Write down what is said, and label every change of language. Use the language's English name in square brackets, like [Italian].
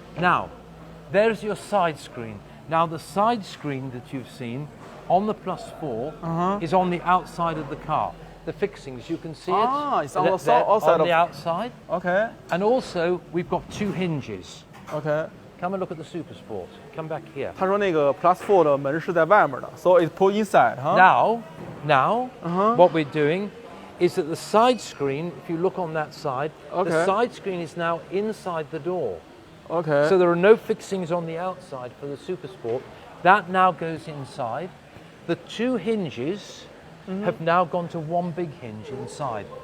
[English] Now, there's your side screen. Now, the side screen that you've seen on the Plus 4 is on the outside of the car. The fixings, you can see it. It's on the They're outside on the outside. OK And also, we've got 2 hinges. OK， Come and look at the Super Sport. Come back here. [Chinese] 他说那个 Plus 4的门是在外面的 ， [English] so it's put inside， [Chinese] 哈。 [English] Now, what we're doing is that the side screen, if you look on that side, Okay. the side screen is now inside the door. OK， So there are no fixings on the outside for the Super Sport. That now goes inside. The 2 hinges have now gone to 1 big hinge inside.